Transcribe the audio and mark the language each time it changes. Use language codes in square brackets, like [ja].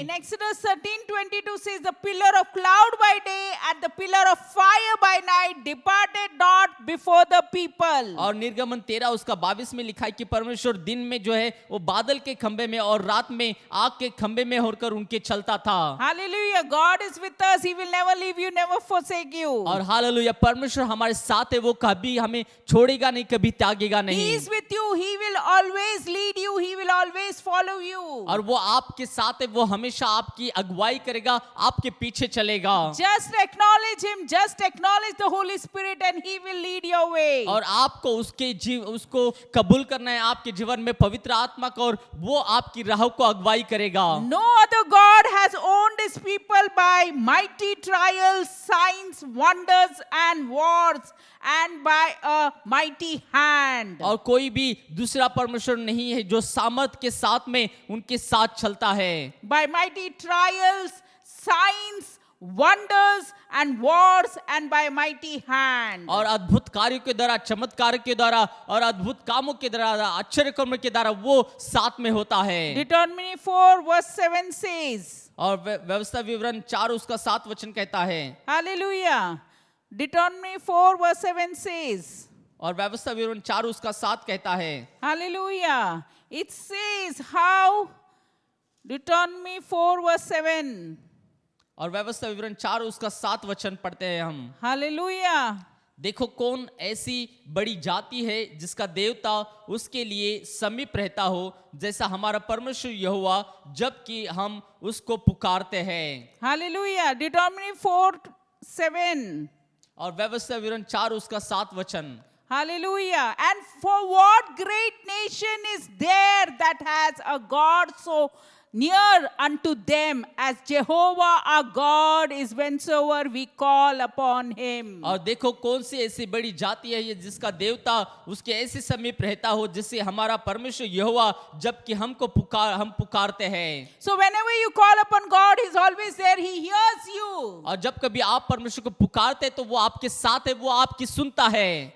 [en] In Exodus 13:22 says, the pillar of cloud by day and the pillar of fire by night departed not before the people. [hi] और निर्गमन 13 उसका 22 में लिखा है कि परमेश्वर दिन में जो है वो बादल के खंबे में और रात में आग के खंबे में होकर उनके चलता था। [en] Hallelujah, God is with us. He will never leave you, never forsake you. [hi] और हालेलुया, परमेश्वर हमारे साथ है, वो कभी हमें छोड़ेगा नहीं, कभी त्यागेगा [en] He [hi] नहीं। [en] is with you. He will always lead you. He will always follow you. [hi] और वो आपके साथ है, वो हमेशा आपकी अगुवाई करेगा, आपके पीछे चलेगा। [en] Just acknowledge him. Just acknowledge the Holy Spirit and he will lead your way. [hi] और आपको उसको कबूल करना है आपके जीवन में पवित्र आत्मा को, और वो आपकी राह को अगुवाई करेगा। [en] No other God has owned his people by mighty trials, signs, wonders and wars, and by a mighty hand. [hi] और कोई भी दूसरा परमेश्वर नहीं है जो सामर्थ के साथ में उनके साथ चलता है। [en] By mighty trials, signs, wonders and wars and by mighty hand. [hi] और अद्भुत कार्यों के द्वारा, चमत्कार के द्वारा और अद्भुत कामों के द्वारा, आश्चर्य कर्म के द्वारा वो साथ में होता है। [en] Deuteronomy 4 verse 7 says, [hi] और व्यवस्था विवरण 4 उसका 7 वचन कहता है। [en] hallelujah. Deuteronomy 4 verse 7 says, [hi] और व्यवस्था विवरण 4 उसका 7 कहता है। [en] hallelujah. It says how, Deuteronomy 4 verse 7, [hi] और व्यवस्था विवरण 4 उसका 7 वचन पढ़ते हैं हम। [en] hallelujah. [hi] देखो कौन ऐसी बड़ी जाति है जिसका देवता उसके लिए समीप रहता हो, जैसा हमारा परमेश्वर यहोवा, जबकि हम उसको पुकारते हैं। [en] Hallelujah. Deuteronomy 4 7. [hi] और व्यवस्था विवरण 4 उसका 7 वचन। [en] Hallelujah. And for what great nation is there that has a God so near unto them as Jehovah our God is whensoever we call upon him. [hi] और देखो कौन सी ऐसी बड़ी जाति है ये जिसका देवता उसके ऐसे समीप रहता हो जिससे हमारा परमेश्वर यहोवा, जबकि हम पुकारते हैं। [en] So whenever you call upon God, he's always there. He hears you. [hi] और जब कभी आप परमेश्वर को पुकारते हैं तो वो आपके साथ है, वो आपकी सुनता है।